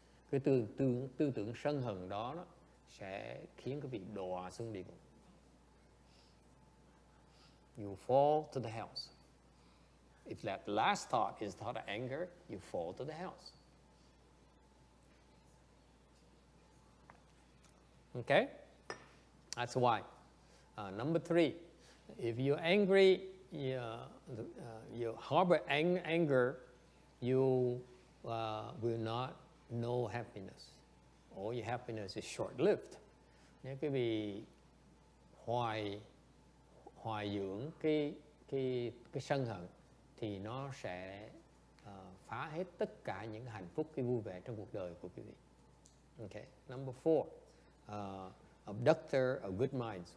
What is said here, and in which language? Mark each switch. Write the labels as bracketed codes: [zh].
[vi] Cái tư tưởng sân hận đó sẽ khiến quý vị đọa xuống địa ngục. [en] You fall to the hells. If that last thought is thought of anger, you fall to the hells. Okay? That's why. Number 3, if you're angry, you harbor anger, you will not know happiness. All your happiness is short-lived. [vi] Nếu quý vị hoài dưỡng cái sân hận thì nó sẽ phá hết tất cả những hạnh phúc, cái vui vẻ trong cuộc đời của quý vị. [en] Okay. Number 4, abductor of good minds.